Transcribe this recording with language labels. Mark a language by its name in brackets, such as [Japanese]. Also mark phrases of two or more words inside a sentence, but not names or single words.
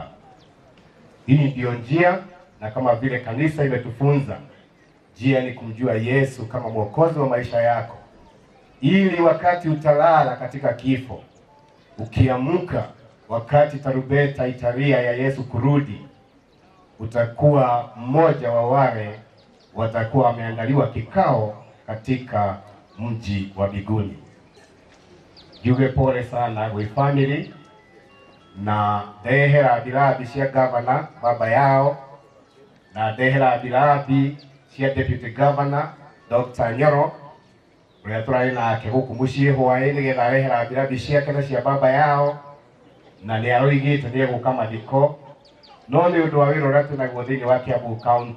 [Swahili] Hii ndio njia, na kama vile kanisa imetufunza, njia ni kumjua Yesu kama mwokozi wa maisha yako, ili wakati utalala katika kifo, ukiamka wakati tarumbeta italia ya Yesu kurudi, utakuwa mmoja wa wale watakuwa wameandaliwa kikao katika mji wa mbinguni. [Kikuyu] Juge [Swahili] pole sana [Kikuyu] we family na dehera birabi cia governor baba yao na dehera birabi cia deputy governor Dr. Nyoro uria turai nake guku mucii hwaĩ nigetha rehera birabi ciake na cia baba yao na ni aroigite ni eguka mathiko no ni undu wa wĩra ũrĩa twĩnaguo thĩinĩ wa Kiambu County.